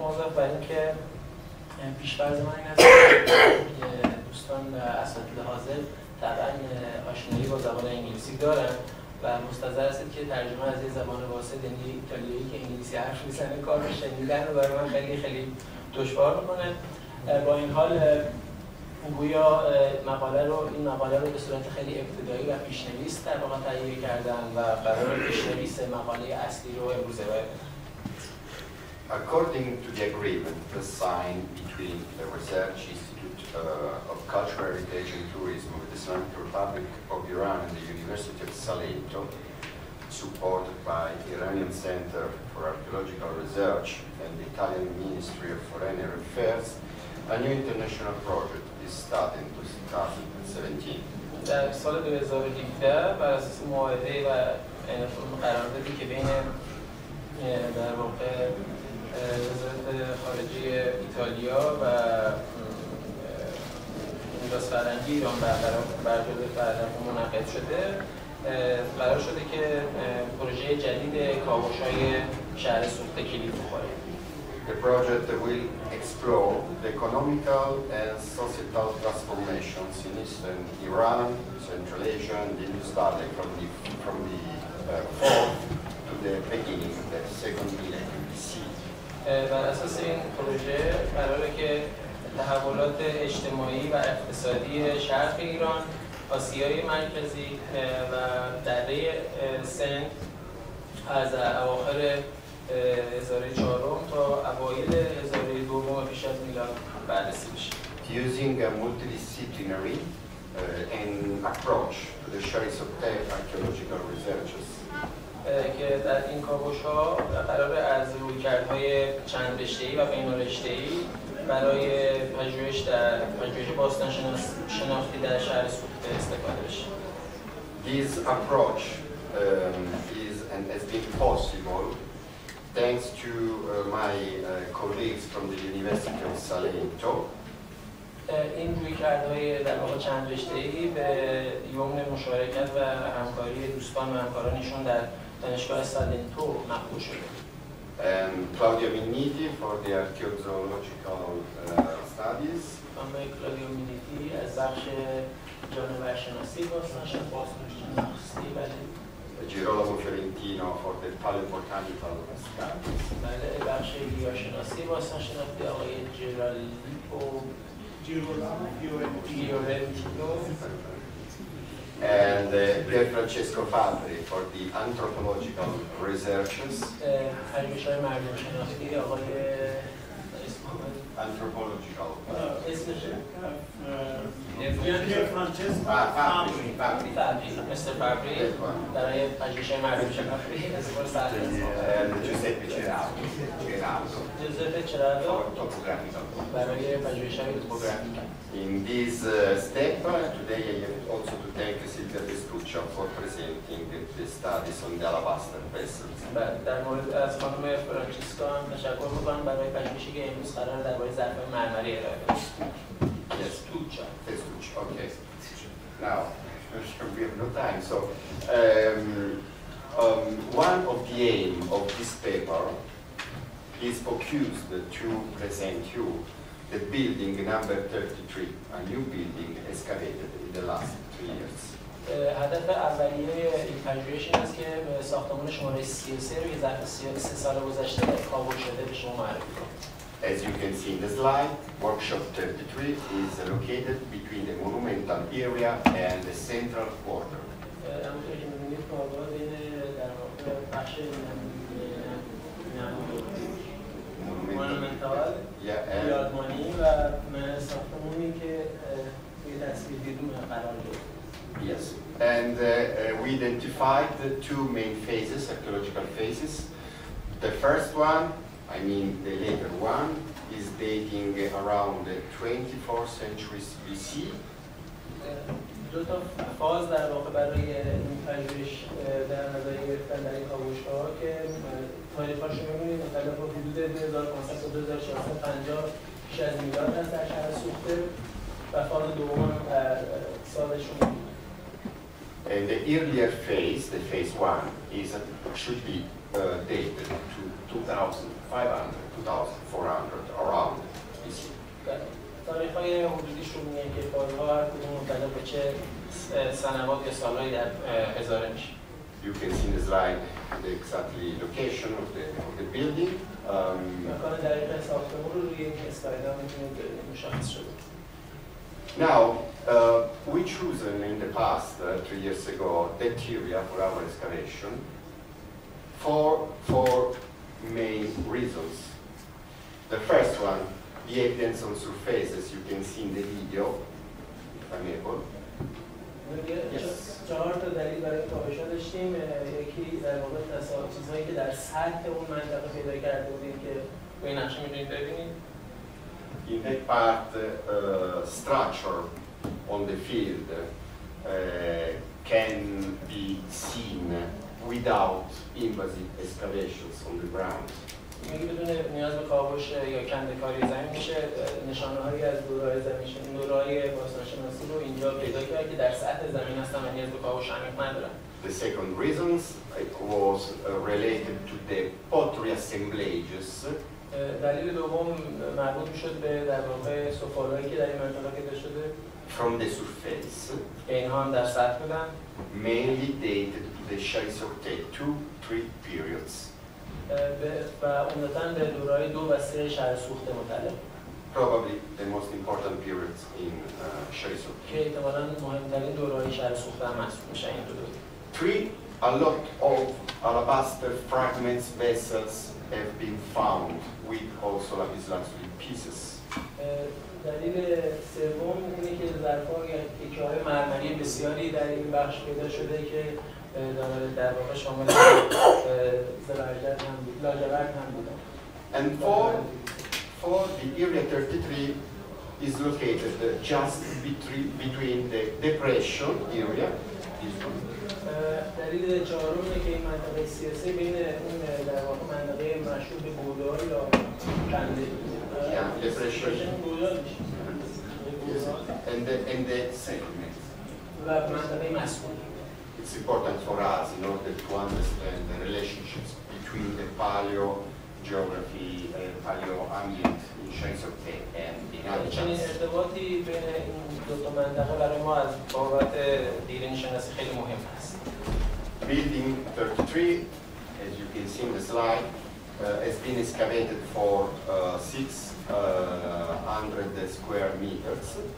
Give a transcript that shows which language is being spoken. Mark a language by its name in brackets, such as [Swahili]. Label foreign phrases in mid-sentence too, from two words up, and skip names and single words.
[Persian] موضوع بر اینکه پیش‌فرض من این است که دوستان اساتید حاضر طبعا آشنایی با زبان انگلیسی دارن و مستحضر هستید که ترجمه از یه زبان واسط یعنی ایتالیایی که انگلیسی حرف میزنه کار رو شنیدن رو برای من خیلی دشوار میکنه. با این حال گویا این مقاله رو به صورت خیلی ابتدایی و پیشنویس در واقع تهیه کردن و قرار پیشنویس مقاله اصلی رو امروز ارائه بدن. [English] According to the agreement signed between the Research Institute of Cultural Heritage and Tourism of the Islamic Republic of Iran and the University of Salento, supported by the Iranian Center for Archaeological Research and the Italian Ministry of Foreign Affairs, a new international project is started in 2017. [Persian] در سال 2017 بر اساس معاهده و قراردادی که بین در واقع وزارت خارجه ایتالیا و میراث فرهنگی ایران بعد منعقد شده، قرار شده که پروژه جدید کاوش‌های شهر سوخته کلید بخوره. [English] The project will explore the economical and societal transformations in eastern Iran, Central Asia, and Indus Valley from the 4th to the beginning of the 2nd millennium BC. [Persian] بر اساس این پروژه قراره که تحولات اجتماعی و اقتصادی شرق ایران، آسیای مرکزی و دره سند از اواخر هزاره چهارم تا اوایل هزاره دوم پیش از میلاد بررسی بشه. [English] Using a multidisciplinary approach to the Shahr-i archaeological researches. [Persian] که در این کاوش‌ها قرار از رویکردهای چند رشته‌ای و بین‌الرشته‌ای برای پژوهش باستان شناختی در شهر سوخته استفاده بشه. [English] This approach has been possible thanks to my colleagues from the University of Salento. [Persian] این رویکردهای در واقع چند رشته‌ای به یمن مشارکت و همکاری دوستان و همکارانشون در دانشگاه سالنتو مقبول شده. [English] Claudio Minniti for the archaeological studies. [Persian] خانم کلاودیو مینیتی از بخش جانورشناسی باستانشناسی بله. [English] Girolamo Fiorentino for the paleobotanical studies. [Persian] بله بخش گیاهشناسی باستانشناسی آقای Fiorentino. [English] And Pier Francesco Fabri for the anthropological researches. [Persian] پژوهش‌های مردم شناختی آقای [English] Anthropological. Pier Francesco Fabri. [Persian] Mr. Fabri برای پژوهش‌های مردم شناختی اسپور سرد. [English] Giuseppe Ceraldo. Giuseppe Ceraldo For topographical. [Persian] برای پژوهش‌های توپوگرافیک. [English] In this step, today I have also to thank Silvia Testuccia for presenting the studies on the alabaster vessels. [Persian] در مورد از خانم فرانچسکا هم تشکر می‌کنم برای پژوهشی که امروز قرار درباره ظرف‌های مرمری ارائه بشه. [English] Testuccia, okay. Now, we have no time, so one of the aim of this paper is focused to present you the building number 33, a new building excavated in the last 3 years. [Persian] هدف اولیه این پژوهش این است که ساختمان شماره 33 رو که ظرف 3 سال گذشته کاوش شده به شما معرفی کنم. [English] As you can see in the slide, workshop 33 is located between the monumental area and the central quarter. [Persian] همونطور که می‌بینید پایگاه بین در واقع بخش مونومنتال یادمانی و ساختمانی که توی تصویر دیدیم قرار گرفت. [English] Yes, and we identified the two main phases, archaeological phases. The first one, I mean the later one, is dating around the 24th century BC. [Persian] دو تا فاز در واقع برای این پژوهش در نظر گرفتن در این کاوش‌ها که تاریخ‌هاش رو می‌بینید مثلا با حدود 2500 تا 2450 پیش از میلاد هست در شهر سوخته و فاز دوم سالشون. [English] And the earlier phase, the phase one, should be dated to 2500, 2400, around BC. [Persian] تاریخ‌های حدودیش رو میگن که فازها هر کدوم مبتلا به چه سنوات یا سالهایی در هزاره میشه. [English] You can see in the slide the exactly location of the building. [Persian] مکان دقیق ساختمان رو روی این اسلاید ها میتونید مشخص شده. [English] Now, we chosen in the past, 3 years ago, that area for our excavation for four main reasons. The first one, the evidence on surface, as you can see in the video, if I'm able. [Persian] چهار تا دلیل برای کاوش‌ها داشتیم. یکی در واقع چیزهایی که در سطح اون منطقه پیدا کرده بودیم که روی نقشه می‌تونید ببینید. [English] In that part, structure on the field can be seen without invasive excavations on the ground. [Persian] میگه بدون نیاز به کاوش یا کنده‌کاری زمین میشه نشانه‌هایی از دوره‌های زمین دوره‌های باستانشناسی رو اینجا پیدا کرد که در سطح زمین هستن و نیاز به کاوش عمیق ندارن. [English] The second reasons it was related to the pottery assemblages. [Persian] دلیل دوم مربوط میشد به در واقع سفالهایی که در این منطقه پیدا شده. [English] From the surface. [Persian] اینها هم در سطح بودن. [English] Mainly dated to the Shahr-i 2-3 periods. [Persian] و عمدتاً به دوره‌های 2 و 3 شهر سوخته متعلق. [English] Probably the most important periods in Shahr-i. [Persian] که احتمالاً مهمترین دوره‌های شهر سوخته هم محسوب میشن این دو دوره. [English] 3, a lot of alabaster fragments, vessels have been found with also lapislazuli pieces. [Persian] دلیل سوم اینه که ظرف‌ها یا تکه‌های مرمری بسیاری در این بخش پیدا شده که در واقع شامل لاجورد هم بودن. [English] And for the area 33 is located just between the depression area. [Persian] دلیل چهارم اینه که این منطقه 33 بین اون در واقع منطقه مشهور به بودار یا کنده depression بودار میشه. [English] And the settlement. [Persian] و منطقه مسکون. [English] It's important for us in order to understand the relationships between the paleogeography and paleoambient in Shahr-i and in other [Persian] چنین ارتباطی بین این دو تا منطقه برای ما از بابت دیرینشناسی خیلی مهم است. [English] Building 33, as you can see in the slide, has been excavated for 600 square meters.